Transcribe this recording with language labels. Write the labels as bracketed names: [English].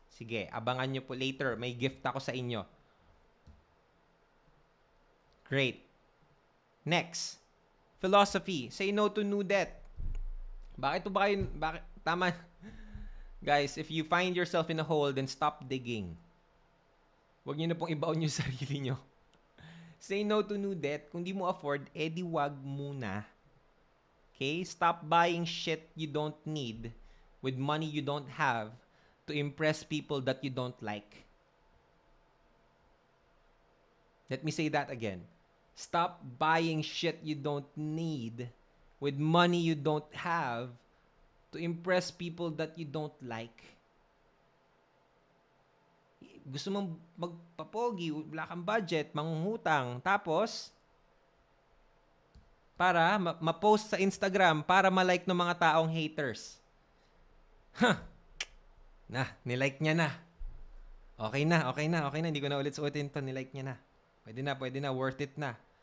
[Filipino] Sige, abangan nyo po later. May gift ako sa inyo. [English] Great. Next. Philosophy. Say no to new debt. [Filipino] Bakit? Tama. [English] Guys, if you find yourself in a hole, then stop digging. [Filipino] Huwag nyo na pong ibaon yung sarili nyo. [English] Say no to new debt. [Filipino] Kung di mo afford, edi wag muna. Okay? [English] Stop buying shit you don't need with money you don't have to impress people that you don't like. Let me say that again. Stop buying shit you don't need with money you don't have to impress people that you don't like. [Filipino] Gusto mong magpapogi, wala kang budget, mangungutang, tapos para ma-post sa Instagram para ma-like ng mga taong haters. Nilike niya na. Okay na. Hindi ko na ulit suotin to. Nilike niya na. Pwede na. Worth it na.